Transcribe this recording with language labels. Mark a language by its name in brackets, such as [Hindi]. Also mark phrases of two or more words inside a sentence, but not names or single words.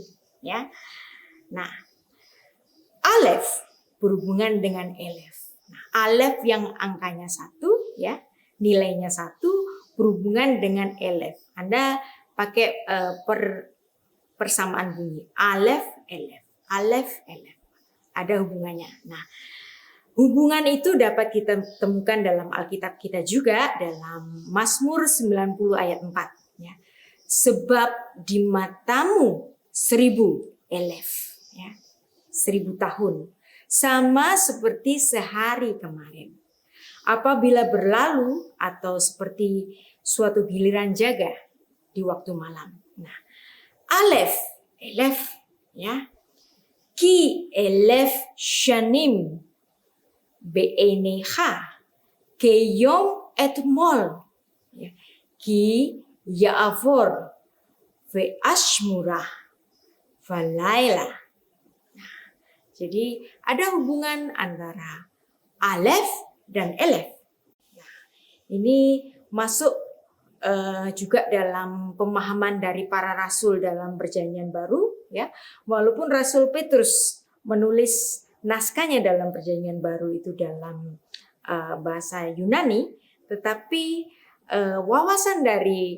[Indonesian] Ya. Nah, alef berhubungan dengan elef. Nah, alef yang angkanya 1, ya, nilainya 1 berhubungan dengan elef. Anda pakai persamaan bunyi. Alef, elef. Alef, elef. Ada hubungannya. Nah, hubungan itu dapat kita temukan dalam Alkitab kita juga dalam Mazmur 90 ayat 4. Ya. Sebab di matamu 1000 elef. Ya. 1000 tahun. Sama seperti sehari kemarin. Apabila berlalu atau seperti suatu giliran jaga di waktu malam. Nah, alef, elef, ya. [Hebrew] Ki elef shanim be'enecha keyom etmol. [Indonesian] Ya. [Hebrew] Ki ya'avor ve'ashmurah valaila. [Indonesian] Nah, jadi ada hubungan antara alef dan elef. Nah, ini masuk juga dalam pemahaman dari para rasul dalam Perjanjian Baru, ya. Walaupun Rasul Petrus menulis naskahnya dalam Perjanjian Baru itu dalam bahasa Yunani, tetapi wawasan dari